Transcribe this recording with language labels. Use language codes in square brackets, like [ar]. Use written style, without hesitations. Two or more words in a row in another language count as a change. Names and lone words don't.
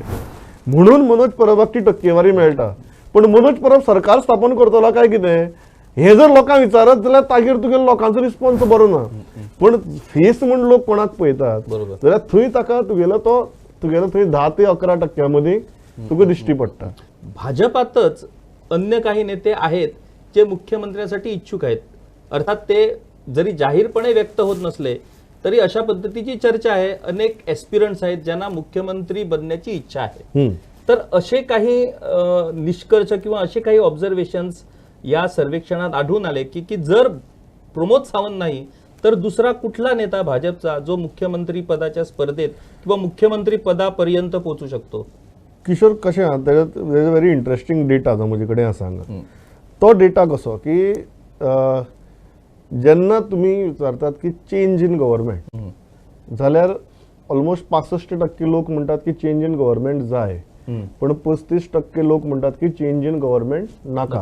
[kok] म्हणून मनोज परबाक ती टक्केवारी मेळटा. पण मनोज परब सरकार स्थापन करतलो काय कितें हे जर लोकांक विचारत जाल्यार ताजेर तुगेलो लोकांचो रिस्पॉन्स बरो ना. पण फेस म्हण लोक कोणाक पळयतात जाल्यार थंय ताका तुगेलो थंय 10 ते 11% मदीं तुका दिश्टी पडटा. [mr] भाजपातच अन्य काही नेते आहेत जे मुख्यमंत्र्यासाठी इच्छुक आहेत. अर्थात ते जरी जाहीरपणे व्यक्त होत नसले तरी अशा पद्धतीची चर्चा आहे. अनेक एस्पिरंट्स आहेत ज्यांना मुख्यमंत्री बनण्याची इच्छा आहे. तर असे काही निष्कर्ष किंवा असे काही ऑब्झर्वेशन्स या सर्वेक्षणात आढळून आले की जर प्रमोद सावंत नाही तर दुसरा कुठला नेता भाजपचा जो मुख्यमंत्री पदाच्या स्पर्धेत किंवा मुख्यमंत्री पदापर्यंत पोहोचू शकतो? [kok] किशोर कशें आहा त्याच्यात [en] very interesting data [kok] जो म्हजे कडेन आसा हांगा. तो डेटा कसो की जेन्ना तुमी विचारतात की [en] change in government [kok] जाल्यार ऑलमोस्ट 65% लोक म्हणटात की [en] change in government [kok] जाय, पण 35% लोक म्हणटात की [en] change in government [kok] नाका.